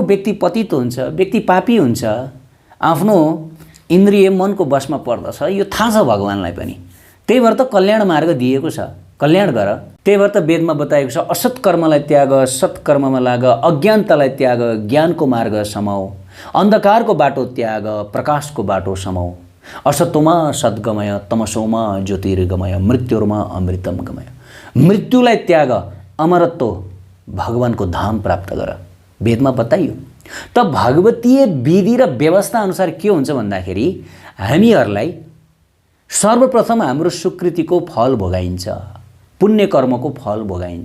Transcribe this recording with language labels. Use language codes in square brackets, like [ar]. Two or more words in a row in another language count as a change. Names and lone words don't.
[ne] व्यक्ति पतित हुन्छ, व्यक्ति पापी हुन्छ, आफ्नो इन्द्रिय मनको बसमा पर्दछ, यो थाहा छ भगवान्लाई पनि। त्यही भएर त कल्याण मार्ग दिएको छ, कल्याण गर। त्यही भएर त वेदमा बताएको छ, असत् कर्मलाई त्याग, सत्कर्ममा लाग, अज्ञानतालाई त्याग, ज्ञानको मार्ग समाऊ, अन्धकारको बाटो त्याग, प्रकाशको बाटो समाऊ, [sa] असतोमा सद्गमय, तमसोमा ज्योतिर्गमय, मृत्युर्मा अमृतम गमय। [ne] मृत्युलाई त्याग, अमरत्व भगवानको धाम प्राप्त गर, वेदमा बताइयो। त भागवतीय विधि र व्यवस्था अनुसार के हुन्छ भन्दाखेरि हामीहरूलाई सर्वप्रथम हाम्रो सुकृतिको फल भोगाइन्छ, पुण्य कर्मको फल भोगाइन्छ।